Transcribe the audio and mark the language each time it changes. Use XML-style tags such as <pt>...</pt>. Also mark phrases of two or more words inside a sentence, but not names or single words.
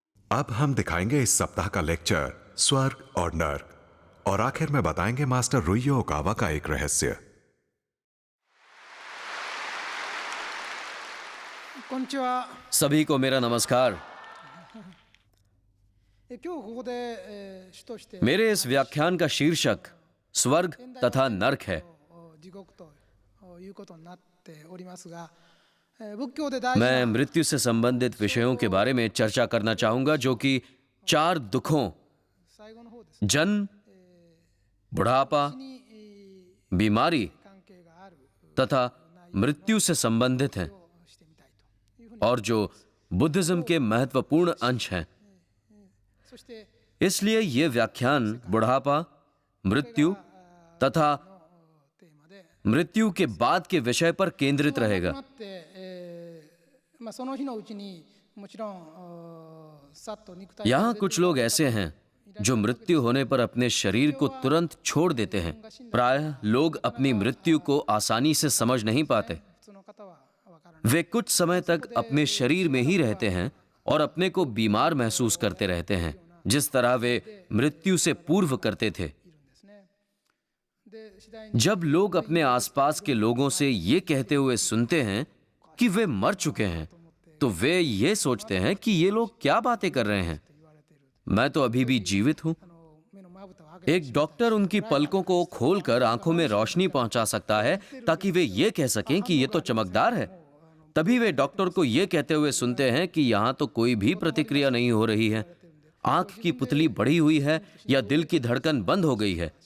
<hi>अब हम दिखाएंगे इस सप्ताह का लेक्चर स्वर्ग और नर्क, और आखिर में बताएंगे मास्टर रुइयो ओकावा का एक रहस्य।</hi> <ja>こんにちは。</ja> <hi>सभी को मेरा नमस्कार।</hi> <ja>今日ここで主として</ja> <hi>मेरे इस व्याख्यान का शीर्षक स्वर्ग तथा नर्क है।</hi> <ja>地獄ということになっておりますが、仏教で大事</ja> <hi>मैं</hi> <ja>な</ja> <hi>मृत्यु से संबंधित विषयों के बारे में चर्चा करना चाहूंगा, जो कि 4 दुखों</hi> <ja>最後の方ですね。</ja> <hi>जन्म, बुढ़ापा,</hi> <ja>に</ja> <hi>बीमारी</hi> <ja>関係がある</ja> <hi>तथा मृत्यु से संबंधित हैं</hi> <ja>してみたいというふうに</ja> <hi>और जो बुद्धिज्म के महत्वपूर्ण अंश हैं।</hi> <ja>そして</ja> <hi>इसलिए ये व्याख्यान बुढ़ापा, मृत्यु तथा</hi> <ja>テーマで</ja> <hi>मृत्यु के बाद के विषय पर केंद्रित</hi> <ja>亡く</ja> <hi>रहेगा।</hi> <ja>なって、その日のうちにもちろんさっと肉体</ja> <hi>यहाँ कुछ लोग ऐसे हैं जो मृत्यु होने पर अपने शरीर को तुरंत छोड़ देते हैं। प्रायः लोग अपनी मृत्यु को आसानी से समझ नहीं पाते।</hi> <ja>普通の方はわからない。</ja> <hi>वे कुछ समय तक अपने शरीर में ही रहते हैं और अपने को बीमार महसूस करते रहते हैं, जिस तरह वे मृत्यु से पूर्व करते थे।</hi> <ja>ですね。で次第に</ja> <hi>जब लोग अपने आसपास के लोगों से ये कहते हुए सुनते हैं कि वे मर चुके हैं, तो वे ये सोचते हैं कि ये लोग क्या बातें कर रहे हैं, मैं तो अभी भी जीवित हूं।</hi> <ja>目のまぶたを開けて</ja> <hi>एक डॉक्टर उनकी पलकों को खोलकर आंखों में रोशनी पहुंचा सकता है ताकि वे ये कह सकें कि ये तो चमकदार है। तभी वे डॉक्टर को ये कहते हुए सुनते हैं कि यहां तो कोई भी प्रतिक्रिया नहीं हो रही है, आंख की पुतली बढ़ी हुई है या दिल की धड़कन बंद हो गई है।</hi>